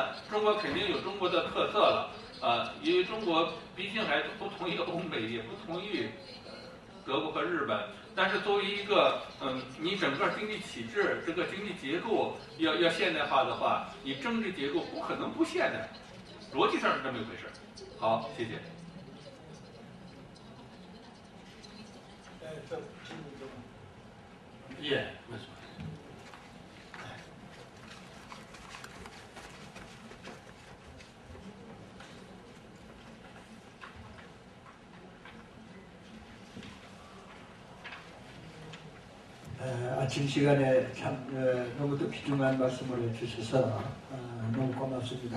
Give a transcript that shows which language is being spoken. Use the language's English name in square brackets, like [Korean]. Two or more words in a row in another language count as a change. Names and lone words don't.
[Chinese] 中国肯定有中国的特色了，因为中国毕竟还不同于欧美，也不同于德国和日本。但是作为一个你整个经济体制这个经济结构要现代化的话，你政治结构不可能不现代，逻辑上是这么一回事。好，谢谢。 [Korean] 예, 맞습니다. 아침 시간에 참 너무도 귀중한 말씀을 해주셔서 너무 고맙습니다.